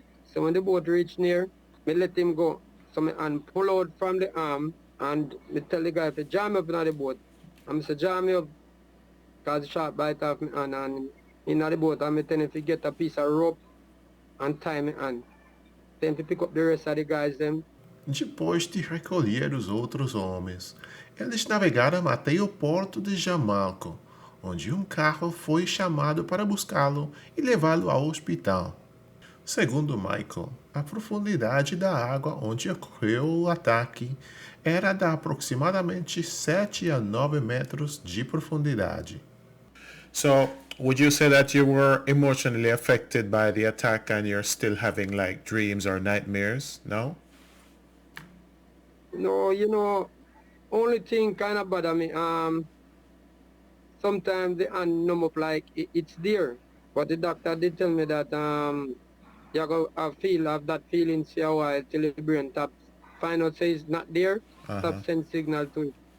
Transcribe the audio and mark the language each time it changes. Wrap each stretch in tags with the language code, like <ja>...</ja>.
<en>So when the boat reach near, me let him go. So me and pull out from the arm and me tell the guy to jam me up in the boat. And I say, jam me up, because the shark bite off me hand, and in the boat and me tell him to get a piece of rope and tie me hand. Then to pick up the rest of the guys them</en> <pt>Depois de recolher os outros homens, eles navegaram até o porto de Jamalco, onde um carro foi chamado para buscá-lo e levá-lo ao hospital. Segundo Michael, a profundidade da água onde ocorreu o ataque era de aproximadamente 7 a 9 metros de profundidade.</pt> <en>So, would you say that you were emotionally affected by the attack and you're still having like dreams or nightmares? No? No, only thing kind of bother me. Sometimes the hand numb up like it's there, but the doctor did tell me that you go have that feeling for a while till the brain taps find out say it's not there, stop send signal to it.</en>